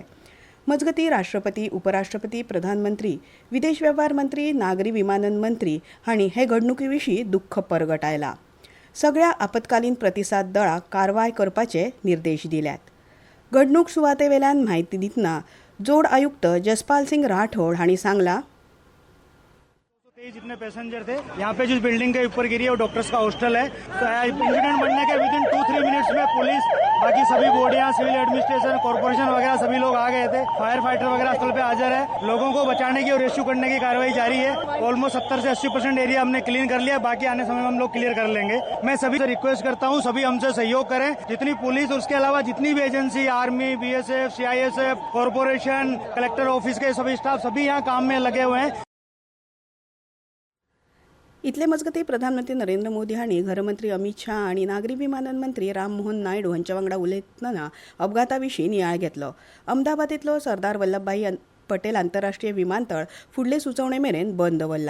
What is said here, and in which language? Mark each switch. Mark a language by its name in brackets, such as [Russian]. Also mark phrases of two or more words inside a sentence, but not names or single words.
[Konkani] मजगतीं राष्ट्रपती, उपराष्ट्रपती, प्रधानमंत्री, विदेश वेव्हार मंत्री, नागरी विमानन मंत्री हांणी हे घडणुके विशीं दुख्ख परगटायलां. सगळ्या आपतकालीन प्रतिसाद दळाक कारवाय करपाचे निर्देश दिल्यात. घडणूक सुवातेवेल्यान म्हायती दितना जोड आयुक्त जसपाल सिंग राठौड़ हांणी सांगलां, [Hindi] जितने पैसेंजर थे यहाँ पे जिस बिल्डिंग के ऊपर गिरी है वो डॉक्टर्स का हॉस्टल है. तो इंसिडेंट बनने के [English] within 2-3 minutes [Hindi] में पुलिस, बाकी सभी बॉडियां, [English] civil administration, [Hindi] कॉर्पोरेशन वगैरह सभी लोग आ गए थे. [English] fire fighter [Hindi] वगैरह स्थल पे हाजिर है. लोगों को बचाने की और रेस्क्यू करने की कार्रवाई जारी है. ऑलमोस्ट 70 से 80% एरिया हमने क्लीन कर लिया. बाकी आने समय में हम लोग क्लियर कर लेंगे. मैं सभी से रिक्वेस्ट करता हूँ, सभी हमसे सहयोग करें. जितनी पुलिस और उसके अलावा जितनी भी एजेंसी, आर्मी, BSF, CISF, कॉर्पोरेशन, [English] collector office [Hindi] के सभी स्टाफ सभी यहाँ काम में लगे हुए हैं. [Konkani] इतले मजगतीं प्रधानमंत्री नरेंद्र मोदी हांणी गृहमंत्री अमित शाह आनी नागरी विमानन मंत्री राम मोहन नायडू हांच्या वांगडा उलयतना अपघाता विशीं नियाळ घेतलो. अहमदाबादेंतलो सरदार वल्लभभाई पटेल आंतरराष्ट्रीय विमानतळ फुडले सुचोवणे मेरेन बंद दवरला.